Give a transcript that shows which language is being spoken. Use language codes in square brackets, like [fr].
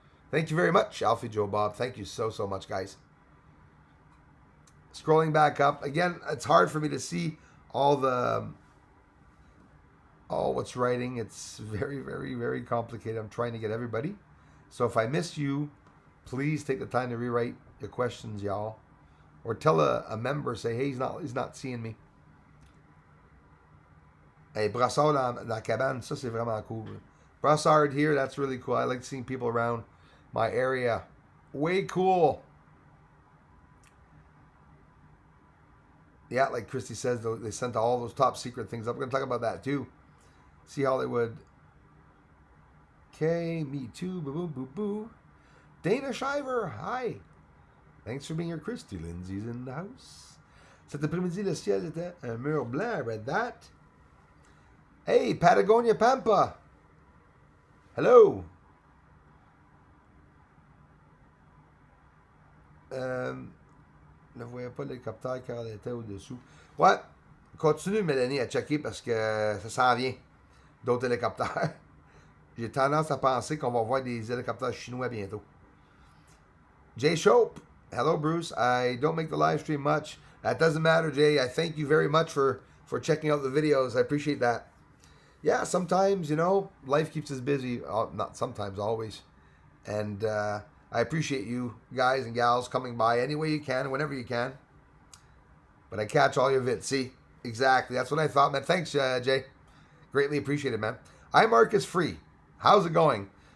[en] Thank you very much, Alfie Joe Bob. Thank you so much, guys. Scrolling back up again, it's hard for me to see all what's writing. It's very, very, very complicated. I'm trying to get everybody. So if I miss you, please take the time to rewrite your questions, y'all. Or tell a member, say, hey, he's not seeing me. [fr] Hey, Brassard dans la cabane, ça c'est vraiment cool. [en] Brassard here, that's really cool. I like seeing people around my area. Way cool. Yeah, like Christy says, they sent all those top secret things up. We're going to talk about that too. See Hollywood. Okay, me too. Boo, boo, boo, boo. Dana Shiver, hi. Thanks for being here, Christy. Lindsay's in the house. [fr] Cet après-midi, le ciel était un mur blanc. [en] I read that. Hey, Patagonia Pampa. Hello. [fr] Ne voyais pas l'hélicoptère car elle était au-dessous. Ouais, continue, Mélanie, à checker parce que ça s'en vient. D'autres hélicoptères. J'ai tendance à penser qu'on va voir des hélicoptères chinois bientôt. [en] Jay Shope. Hello, Bruce. I don't make the live stream much. That doesn't matter, Jay. I thank you very much for checking out the videos. I appreciate that. Yeah, sometimes, life keeps us busy. Not sometimes, always. And I appreciate you guys and gals coming by any way you can, whenever you can. But I catch all your vids. See? Exactly. That's what I thought, man. Thanks, Jay. Greatly appreciated, man. iMark is free. How's it going?